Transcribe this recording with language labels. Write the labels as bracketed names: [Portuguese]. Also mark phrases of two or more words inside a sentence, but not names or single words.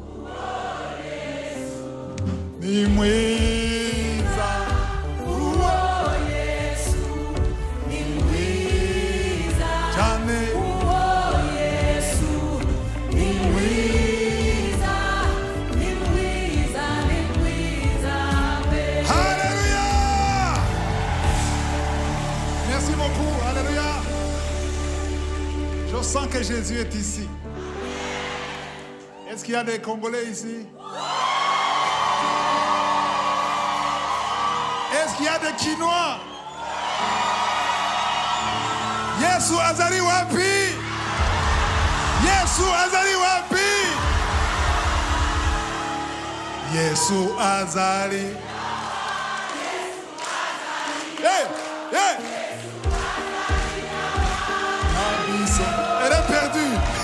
[Kinyarwanda] Ni mwiza. Oh Yesu. Ni mwiza. Jane. Oh Yesu. Ni mwiza. Ni mwiza. Ni mwiza. [French] Alléluia. Merci beaucoup. Alléluia. Je sens que Jésus est ici. Est-ce qu'il y a des Congolais ici? Est-ce qu'il y a des Quinois? [Lingala] Yesu azali wapi? Yesu azali wapi? Yesu azali. Hey! Hey! [French] Elle est perdue.